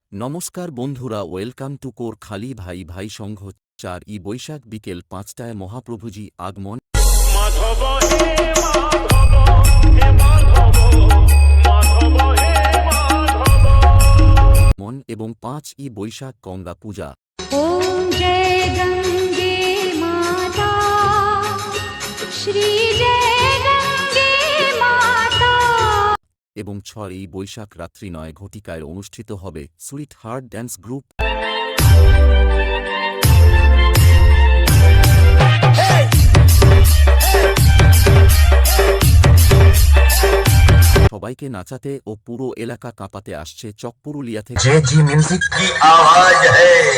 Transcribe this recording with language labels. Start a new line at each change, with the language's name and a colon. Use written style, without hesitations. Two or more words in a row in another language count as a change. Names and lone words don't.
Bangla: নমস্কার বন্ধুরা,
English: welcome to
Bangla: কোর খালি ভাই ভাই সংঘ 4ই বৈশাখ বিকেল ৫টায় মহাপ্রভুজি আগমন মাধব হে মাধব হে মাধব মাধব হে মাধব এবং 5ই বৈশাখ গঙ্গা পূজা
Hindi: ओम जय गंगे माता श्री जय गंगे माता
Bangla: এবং 6ই বৈশাখ রাত্রি 9 ঘটিকায় অনুষ্ঠিত হবে সুইট হার্ট ড্যান্স গ্রুপ। সবাইকে নাচাতে ও পুরো এলাকা কাঁপাতে আসছে চকপুরুলিয়া থেকে।
Hindi: जे जी म्यूजिक की आवाज है।